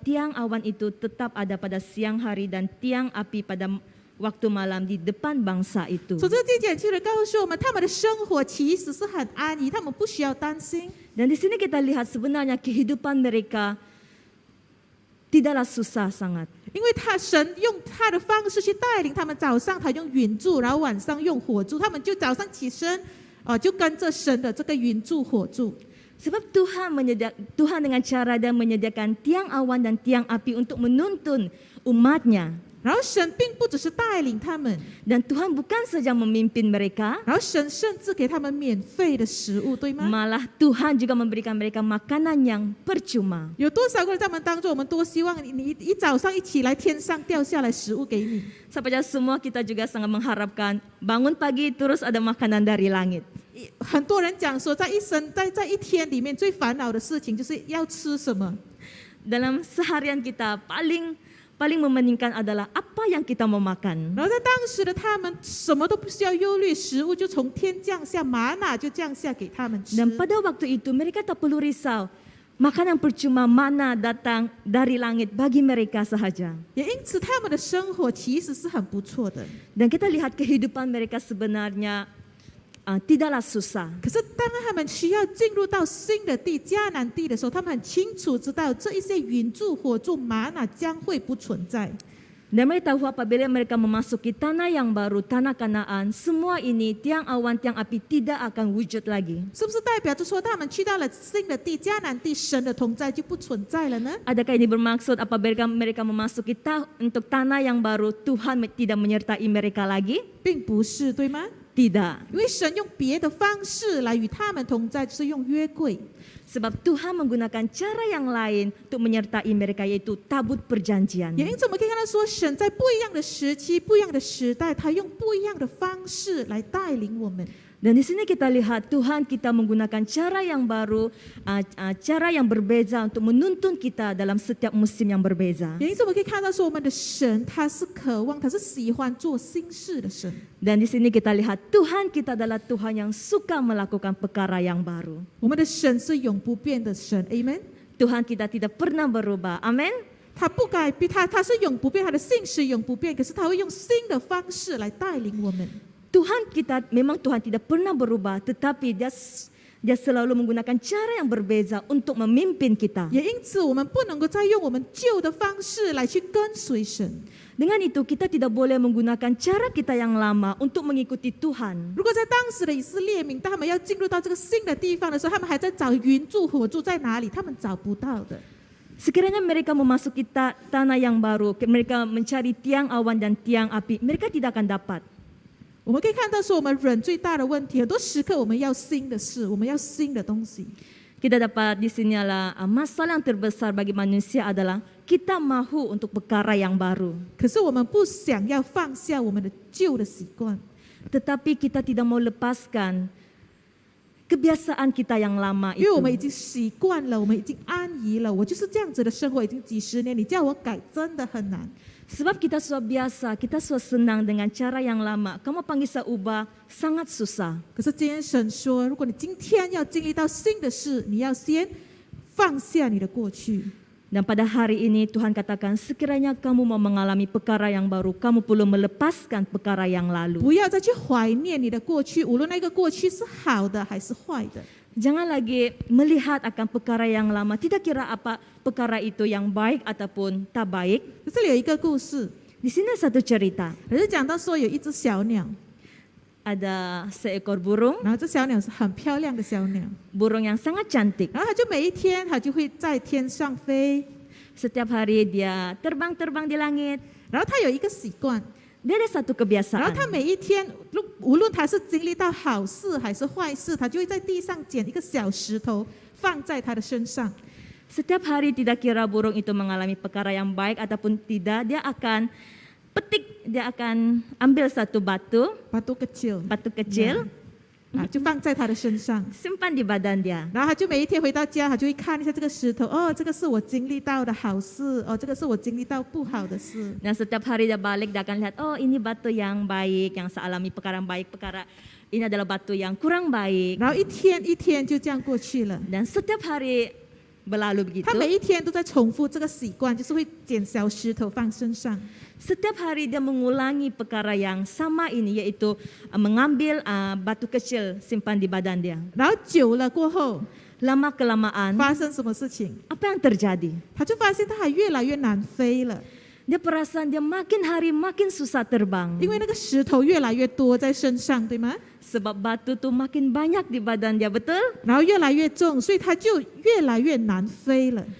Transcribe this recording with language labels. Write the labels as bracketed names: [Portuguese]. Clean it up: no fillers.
[Malay] Tiang awan itu tetap ada pada siang hari dan tiang api pada waktu malam di depan bangsa itu. [Chinese] 所以这个经节清楚地告诉我们，他们的生活其实是很安逸，他们不需要担心。 [Malay] Dan di sini kita lihat sebenarnya kehidupan mereka tidaklah susah sangat. [Chinese] 因为神用他的方式去带领他们，早上他用云柱，然后晚上用火柱，他们就早上起身，就跟着神的这个云柱火柱。 [Malay] Sebab Tuhan dengan cara dia menyediakan tiang awan dan tiang api untuk menuntun umatnya. [Chinese] 然后神并不只是带领他们， [Malay] Dan Tuhan bukan saja memimpin mereka, [Chinese] 然后神甚至给他们免费的食物，对吗？ [Malay] malah Tuhan juga memberikan mereka makanan yang percuma. [Chinese] 有多少个人在我们当中，我们多希望你一早上一起来，天上掉下来食物给你。 [Malay] Sahaja semua kita juga sangat mengharapkan bangun pagi terus ada makanan dari langit. [Chinese] 很多人讲说，在一天里面最烦恼的事情就是要吃什么。 [Malay] Dalam seharian kita paling mementingkan adalah apa yang kita mau makan. [Chinese] 然后在当时的他们什么都不需要忧虑，食物就从天降下，玛纳就降下给他们吃。 [Malay] Dan pada waktu itu mereka tak perlu risau. Makanan percuma mana datang dari langit bagi mereka sahaja. [Chinese] 也因此他们的生活其实是很不错的。 [Malay] Dan kita lihat kehidupan mereka sebenarnya tidaklah susah. [Chinese] 可是当他们需要进入到新的地迦南地的时候，他们很清楚知道这一些云柱、火柱、玛纳将会不存在。 [Malay] Dan mereka tahu apabila mereka memasuki tanah yang baru, tanah Kanaan, semua ini tiang awan, tiang api tidak akan wujud lagi. [Chinese] 是不是代表着说他们去到了新的地迦南地，神的同在就不存在了呢？ [Malay] Adakah ini bermaksud apabila mereka memasuki untuk tanah yang baru, Tuhan tidak menyertai mereka lagi? [Chinese] 并不是，对吗？ [Malay] Tidak. [Chinese] 因为神用别的方式来与他们同在，就是用约柜。 [Malay] Sebab Tuhan menggunakan cara yang lain untuk menyertai mereka, yaitu tabut perjanjian. [Chinese] 也因此我们可以看到说，神在不一样的时期、不一样的时代，他用不一样的方式来带领我们。 [Malay] Dan di sini kita lihat Tuhan kita menggunakan cara yang baru, cara yang berbeza untuk menuntun kita dalam setiap musim yang berbeza. [Chinese] 也因此我们可以看到说，我们的神他是渴望，他是喜欢做新事的神。 [Malay] Dan di sini kita lihat Tuhan kita adalah Tuhan yang suka melakukan perkara yang baru. [Chinese] 我们的神是永不变的神 ，Amen。 [Malay] Tuhan kita tidak pernah berubah. Amin. [Chinese] 他不改变，他是永不变，他的信是永不变，可是他会用新的方式来带领我们。 [Malay] Tuhan kita memang Tuhan tidak pernah berubah, tetapi dia selalu menggunakan cara yang berbeza untuk memimpin kita. [Chinese] 也因此，我们不能够再用我们旧的方式来去跟随神。 [Malay] Dengan itu kita tidak boleh menggunakan cara kita yang lama untuk mengikuti Tuhan. [Chinese] 如果在当时的以色列民，当他们要进入到这个新的地方的时候，他们还在找云柱、火柱在哪里，他们找不到的。 [Malay] Sekiranya mereka memasuki tanah yang baru, mereka mencari tiang awan dan tiang api, mereka tidak akan dapat. [Chinese] 我们可以看到说，我们人最大的问题，很多时刻我们要新的事，我们要新的东西。 [Malay] Kita dapat di sini adalah masalah yang terbesar bagi manusia adalah kita mahu untuk perkara yang baru. [Chinese] 可是我们不想要放下我们的旧的习惯， [Malay] Tetapi kita tidak mau lepaskan kebiasaan kita yang lama [Chinese] 因为 [Malay] itu. [Chinese] 我们已经习惯了，我们已经安逸了。我就是这样子的生活已经几十年，你叫我改真的很难。 [Malay] Sebab kita sudah biasa, kita sudah senang dengan cara yang lama. Kamu panggil saya ubah, sangat susah. [Chinese] 可是今天神说，如果你今天要经历到新的事，你要先放下你的过去。 [Malay] Dan pada hari ini Tuhan katakan, sekiranya kamu mau mengalami perkara yang baru, kamu perlu melepaskan perkara yang lalu. [Chinese] 不要再去怀念你的过去，无论那个过去是好的还是坏的。 [Malay] Jangan lagi melihat akan perkara yang lama, tidak kira apa perkara itu yang baik ataupun tak baik. [Chinese] 这里有一个故事， [Malay] Di sini satu cerita. [Chinese] 也是讲到说有一只小鸟， [Malay] ada seekor burung, [Chinese] 然后这小鸟是很漂亮的小鸟， [Malay] burung yang sangat cantik. [Chinese] 然后它就每一天它就会在天上飞， [Malay] Setiap hari dia terbang-terbang di langit. [Chinese] 然后它有一个习惯， [Malay] Dia ada satu [Chinese] 然后它 [Malay] kebiasaan. [Chinese] 每一天无论它是经历到好事还是坏事，它就会在地上捡一个小石头放在它的身上。 [Malay] Setiap hari tidak kira burung itu mengalami perkara yang baik ataupun tidak, dia akan dia akan ambil satu batu [Chinese] 把多个球 [Malay] kecil, [Chinese] 啊，就放在它的身上。 [Malay] simpan di badan dia. [Chinese] 然后他就每一天回到家，他就会看一下这个石头，哦，这个是我经历到的好事，哦，这个是我经历到不好的事。 [Malay] Dan setiap hari dia balik, dia akan lihat, oh ini batu yang baik, yang saya alami perkara yang baik, perkara ini adalah batu yang kurang baik. [Chinese] 然后一天一天就这样过去了。 [Malay] Dan setiap hari berlalu begitu. [Chinese] 他每一天都在重复这个习惯，就是会捡小石头放身上。 [Malay] Setiap hari dia mengulangi perkara yang sama ini, yaitu mengambil batu kecil simpan di badan dia. [Chinese] 然后久了过后， [Malay] Lama kelamaan, [Chinese] 发生什么事情？ [Malay] apa yang terjadi? [Chinese] 他就发现他还越来越难飞了， [Malay] Dia perasan dia makin hari makin susah terbang. [Chinese] 因为那个石头越来越多在身上，对吗？ [Malay] Sebab batu tu makin banyak di badan dia, betul? [Chinese] 然后越来越重，所以他就越来越难飞了。